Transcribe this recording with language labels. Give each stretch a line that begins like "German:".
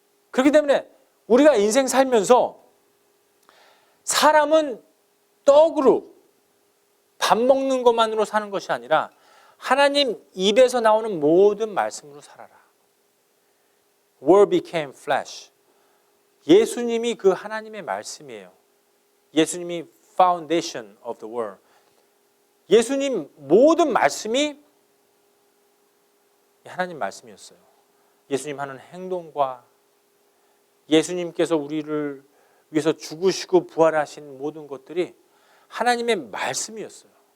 Korean: 그렇기 때문에 우리가 인생 살면서 사람은 떡으로 밥 먹는 것만으로 사는 것이 아니라 하나님 입에서 나오는 모든 말씀으로 살아라.
English: Word became flesh.
Korean: 예수님이 그 하나님의 말씀이에요. 예수님이 foundation of the world. 예수님 모든 말씀이 하나님 말씀이었어요. 예수님 하는 행동과 예수님께서 우리를 위해서 죽으시고 부활하신 모든 것들이 하나님의 말씀이었어요.